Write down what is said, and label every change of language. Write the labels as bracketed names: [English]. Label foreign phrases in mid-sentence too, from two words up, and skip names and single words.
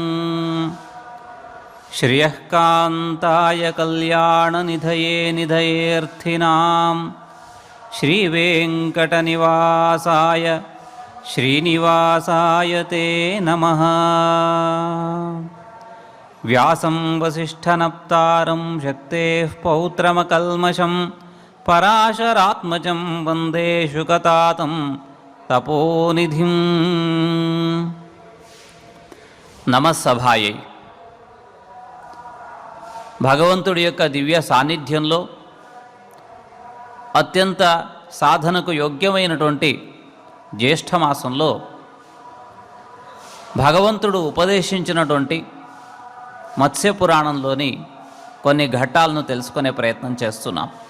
[Sanskrit] श्रियः कान्ताय कल्याणनिधये निधयेऽर्थिनां श्रीवेङ्कटनिवासाय श्रीनिवासाय ते नमः। व्यासं वसिष्ठनप्तारं शक्तेः पौत्रमकल्मषं पराशरात्मजं वन्दे शुकतातं तपोनिधिं। నమస్సభాయై. [Telugu] భగవంతుడి యొక్క దివ్య సాన్నిధ్యంలో అత్యంత సాధనకు యోగ్యమైనటువంటి జ్యేష్ఠమాసంలో భగవంతుడు ఉపదేశించినటువంటి మత్స్యపురాణంలోని కొన్ని ఘట్టాలను తెలుసుకునే ప్రయత్నం చేస్తున్నాం.